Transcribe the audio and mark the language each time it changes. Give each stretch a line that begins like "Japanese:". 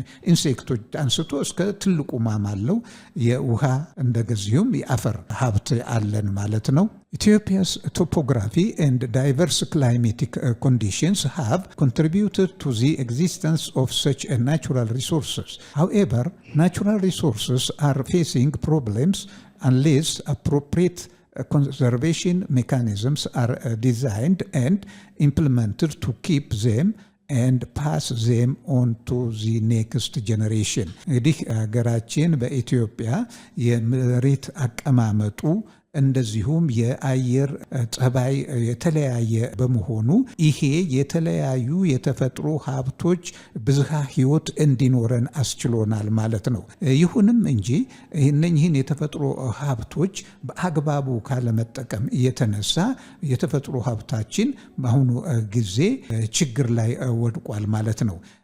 Amharic: ኢንሴክቶች አንስቶ እስከ ትልቁ ማማል ነው። የውሃ እንደገዚሁም የአፈር ሀብት አለን ማለት ነው።
English: Ethiopia's topography and diverse climatic conditions have contributed to the existence of such natural resources. However, natural resources are facing problems unless appropriate conservation mechanisms are designed and implemented to keep them and pass them on to the next generation.
Amharic: እንግዲህ ሀገራችን በኢትዮጵያ የመሬት አቀማመጡ እንደዚሁም የአየር ጸባይ የተለያየ በመሆኑ ይሄ የተለያዩ የተፈጥሮ ሀብቶች ብዝሃ ህይወት እንዲኖረን አስችሎናል ማለት ነው። ይሁንም እንጂ እነኚህን የተፈጥሮ ሀብቶች በአግባቡ ካለመጠቀም የተነሳ የተፈጥሮ ሀብታችን በአሁኑ ጊዜ ችግር ላይ ወድቋል ማለት ነው።